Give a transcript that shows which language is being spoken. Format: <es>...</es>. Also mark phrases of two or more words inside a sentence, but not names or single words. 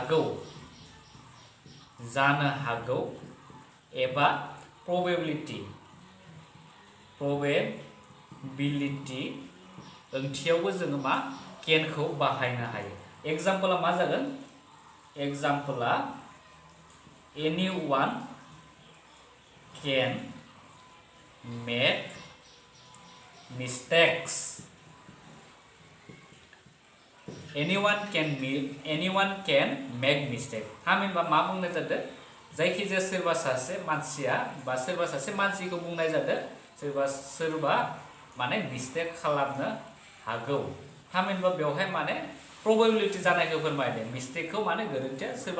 <brx>हागौ एबा probability ओंथियावबो जोङो मा केनखौ बाहायनो हायो एग्जाम्पला मा जागोन एग्जाम्पला</brx> <en>anyone can make mistakes</en> <brx>थामहिनबा मा बुंनाय जादों जायखिजाया सोरबा सासे मानसिया बा सोरबा सासे मानसिखौ बुंनाय जादों सोरबा माने मिस्टेक खालामनो हागौ थामहिनबा बेवहाय माने probability जानायखौ फोरमायदों मिस्टेकखौ माने गोरोन्थिया सोरबा</brx>